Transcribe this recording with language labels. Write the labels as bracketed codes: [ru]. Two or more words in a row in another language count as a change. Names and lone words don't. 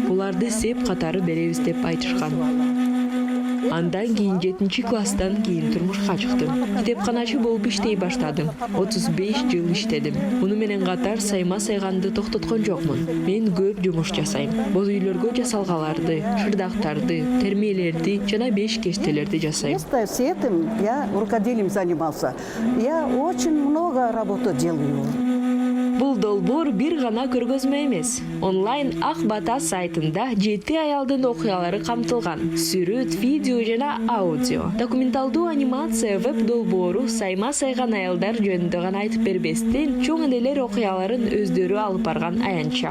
[ky] Буларды сеп катары беребиз деп айтышкан. Андан кийин 7-класстан кийин турмушка чыктым. Китепканачы болуп иштей баштадым. 35 жыл иштедим. Муну менен катар сайма сайганды токтоткон жокмун. Мен көп жумуш жасайм. Боз үйлөргө жасалгаларды, шырдактарды, термелерди жана бешкечтелерди жасайм. [ru] С этим я рукоделием занимался. Я очень много работы делаю. [ky] Бул долбоор бир гана көргөзмө эмес. Онлайн Ак Бата сайтында 7 аялдын окуялары камтылган. Сүрөт, видео жана аудио. Документалдуу анимация веб долбоору сайма сайган аялдар жөнүндө гана айтып бербестен, чоң энелер окуяларын өздөрү алып барган аянтча.